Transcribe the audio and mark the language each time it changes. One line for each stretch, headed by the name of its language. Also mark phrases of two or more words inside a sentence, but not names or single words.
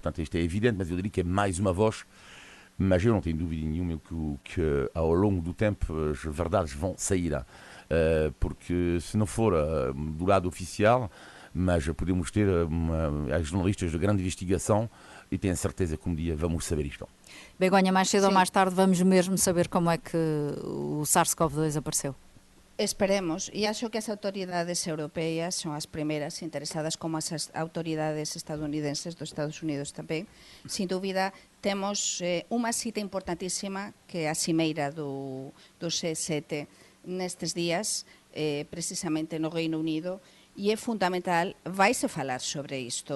Portuguese: Portanto, isto é evidente, mas eu diria que é mais uma voz. Mas eu não tenho dúvida nenhuma que ao longo do tempo as verdades vão sair. Porque se não for do lado oficial, mas podemos ter jornalistas de grande investigação e tenho certeza que um dia vamos saber isto. Begonha, mais cedo ou mais tarde vamos mesmo saber como é que o SARS-CoV-2 apareceu.
Galician: Esperemos, e acho que as autoridades europeas son as primeiras interesadas, como as autoridades estadounidenses dos Estados Unidos tamén. Sin dúbida, temos unha cita importantísima que é a cimeira do G7 nestes días, precisamente no Reino Unido, e é fundamental, vai-se falar sobre isto.